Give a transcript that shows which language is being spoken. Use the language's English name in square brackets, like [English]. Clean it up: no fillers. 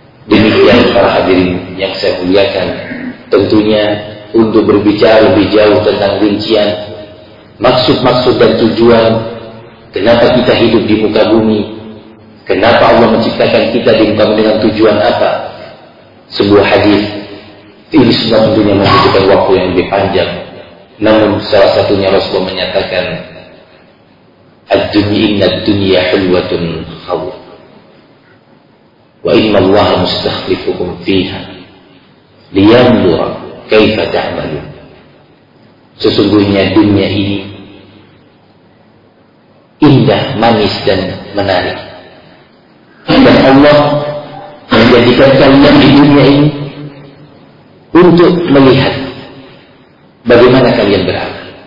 [Indonesian] Demikian para hadirin yang saya muliakan, tentunya untuk berbicara lebih jauh tentang rincian maksud-maksud dan tujuan kenapa kita hidup di muka bumi, kenapa Allah menciptakan kita di muka bumi, dengan tujuan apa, sebuah hadis ini semua tentunya membutuhkan waktu yang lebih panjang. Namun salah satunya Rasulullah menyatakan, [Arabic] الدنيا إن الدنيا حلوة خوف وإن الله مستخلفكم فيها لينظر كيف تعملون. [Indonesian] Sesungguhnya dunia ini indah, manis dan menarik, dan Allah menjadikan kalian di dunia ini untuk melihat bagaimana kalian beramal.